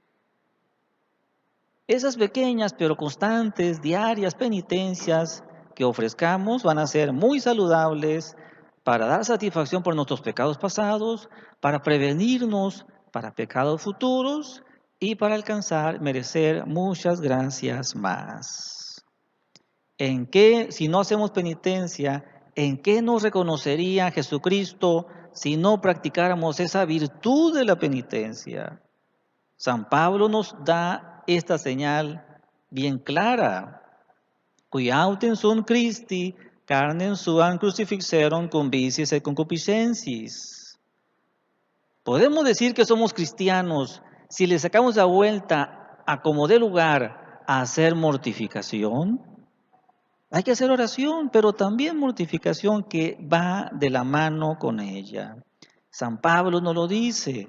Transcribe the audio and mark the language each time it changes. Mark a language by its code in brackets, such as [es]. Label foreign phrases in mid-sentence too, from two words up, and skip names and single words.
[es] Esas pequeñas pero constantes, diarias penitencias que ofrezcamos van a ser muy saludables para dar satisfacción por nuestros pecados pasados, para prevenirnos para pecados futuros y para alcanzar, merecer muchas gracias más. ¿En qué, si no hacemos penitencia, en qué nos reconocería Jesucristo si no practicáramos esa virtud de la penitencia? San Pablo nos da esta señal bien clara. [la] Qui autem sunt Christi, carnem suam crucifixeron cum vicis et concupiscensis. [es] Podemos decir que somos cristianos si le sacamos la vuelta a como dé lugar a hacer mortificación. Hay que hacer oración, pero también mortificación que va de la mano con ella. San Pablo nos lo dice.